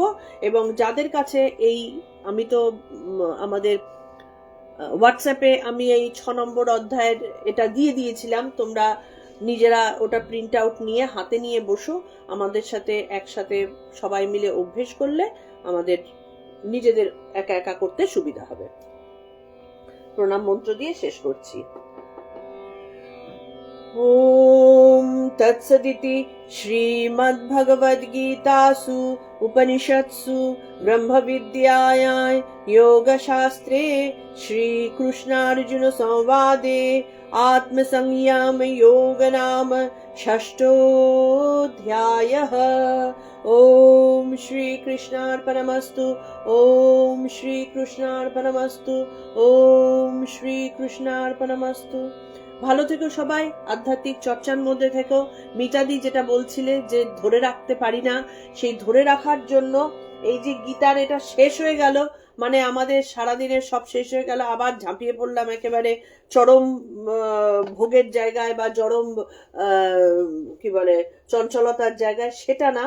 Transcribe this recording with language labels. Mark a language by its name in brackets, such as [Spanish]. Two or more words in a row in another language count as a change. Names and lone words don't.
[Bangla] এবং যাদের কাছে এই, আমি তো আমাদের হোয়াটসঅ্যাপে আমি এই 6 নম্বর অধ্যায়ের এটা দিয়ে দিয়েছিলাম, তোমরা নিজেরা ওটা [English] print out [Bangla] নিয়ে হাতে নিয়ে বসো। আমাদের সাথে একসাথে সবাই মিলে অভ্যেস করলে আমাদের নিজেদের একা একা করতে সুবিধা হবে। প্রণাম মন্ত্র দিয়ে শেষ করছি। [Sanskrit] ओम तत्सदिति श्रीमद्भगवद्गीतासु उपनिषत्सु ब्रह्मविद्यायां योगशास्त्रे श्रीकृष्णार्जुन संवादे आत्मसंयम योग नाम 6ष्ठोऽध्यायः। ओम श्री कृष्णार्पणमस्तु। ओम श्री कृष्णार्पणमस्तु। ओम श्री कृष्णार्पणमस्तु। [Bangla] ভালো থেকো সবাই, আধ্যাত্মিক চর্চার মধ্যে থেকো। মিতাদি যেটা বলছিলে যে ধরে রাখতে পারি না, সেই ধরে রাখার জন্য এই যে গীতার এটা শেষ হয়ে গেল, মানে আমাদের সারাদিনের সব শেষ হয়ে গেল, আবার ঝাঁপিয়ে পড়লাম একেবারে চরম ভোগের জায়গায় বা চরম কি বলে চঞ্চলতার জায়গায়, সেটা না।